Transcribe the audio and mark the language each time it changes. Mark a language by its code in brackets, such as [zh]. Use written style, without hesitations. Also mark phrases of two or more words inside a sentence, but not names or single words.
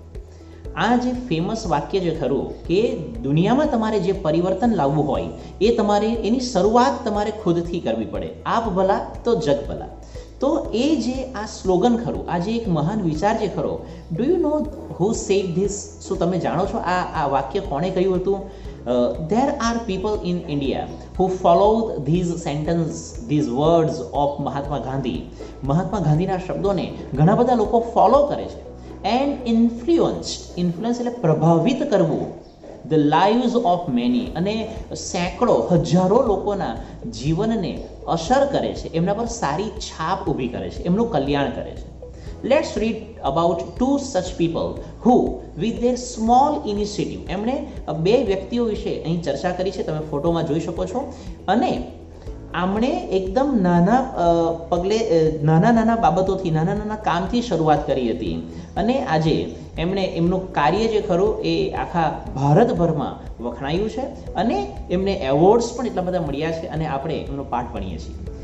[gu] આ જે ફેમસ વાક્ય જે ખરું કે દુનિયામાં તમારે જે પરિવર્તન લાવવું હોય એ તમારે એની શરૂઆત તમારે ખુદથી કરવી પડે. [hi] आप भला तो जग भला. [gu] તો એ જે આ સ્લોગન ખરું, આ જે એક મહાન વિચાર જે ખરો, [en] Do you know who said this? [gu] શું તમે જાણો છો આ વાક્ય કોણે કહ્યું હતું? [en] There are people in India who followed these sentence, these words of Mahatma Gandhi. [gu] મહાત્મા ગાંધીના શબ્દોને ઘણા બધા લોકો ફોલો કરે છે. [en] and influence [gu] એટલે પ્રભાવિત કરવું, [en] the lives of many, [gu] અને સેંકડો, હજારો લોકોના જીવનને અસર કરે છે, એમના પર સારી છાપ ઊભી કરે છે, એમનું કલ્યાણ કરે છે. [en] Let's read about 2 such people who with their small initiative, [gu] એમણે 2 વ્યક્તિઓ વિશે અહીં ચર્ચા કરી છે, તમે ફોટોમાં જોઈ શકો છો. અને આમણે એકદમ નાના પગલે, નાના બાબતોથી, નાના કામથી શરૂઆત કરી હતી, અને આજે એમણે એમનું કાર્ય જે ખરું એ આખા ભારતભરમાં વખણાયું છે, અને એમને એવોર્ડ્સ પણ એટલા બધા મળ્યા છે, અને આપણે એમનો પાઠ ભણીએ છીએ.